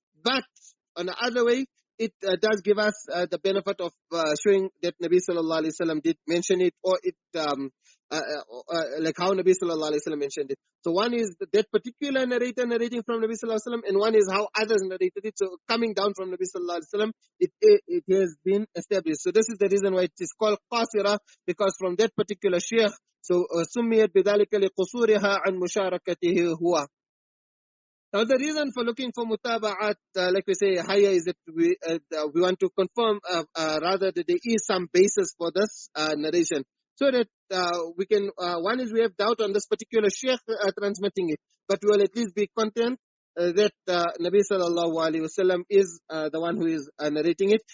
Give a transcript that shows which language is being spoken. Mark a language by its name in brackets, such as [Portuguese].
[English] But on the other way, it does give us the benefit of showing that Nabi sallallahu alaihi wasallam did mention it, or it like how Nabi sallallahu alaihi wasallam mentioned it. So one is that particular narrator narrating from Nabi sallallahu alaihi wasallam, and one is how others narrated it. So coming down from Nabi sallallahu alaihi wasallam, it has been established. So this is the reason why it is called qasira, because from that particular sheikh. [Arabic] So سميت بذلك لقصورها عن مشاركته هو. [English] Now the reason for looking for mutaba'at, like we say, higher, is that we want to confirm rather that there is some basis for this narration. So that we can, one is we have doubt on this particular sheikh transmitting it, but we will at least be content that Nabi sallallahu alaihi wasallam is the one who is narrating it.